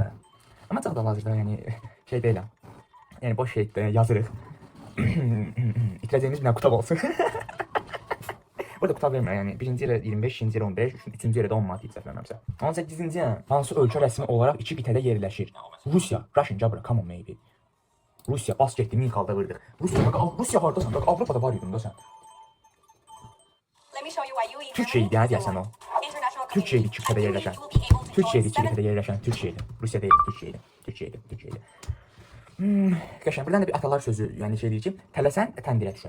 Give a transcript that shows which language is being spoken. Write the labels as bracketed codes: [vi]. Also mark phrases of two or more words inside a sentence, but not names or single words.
[az] Amma çox da hazırda yəni şey deyiləm. Yəni boş şeydə yazırıq. İtirəcəyimiz bir qutab olsun. Burada qutab vermir yəni. Birinci yerə 25, ikinci yerə 15, üçüncü yerə də 10 manat səhv eləmirəmsə. 18-ci hansı ölkə rəsmi olaraq 2 qitədə yerləşir? Rusiya, [en] Russian Jabra, come on maybe. [az] Rusiya bas getdi, min xalda vurdıq. Rusiya hardasan? Bax Avropada var idin də sən. Türkiyə idi, hə deyəsən o. Türkiyə idi 2 qitədə yerləşən. Türkiyə idi 2 qitədə yerləşən, Türkiyə idi. Rusiya deyil, Türkiyə idi. Türkiyə idi, Türkiyə idi. Qəşəng, birdən də bir atalar sözü, yəni şey deyir ki, tələsən təndirə düşər.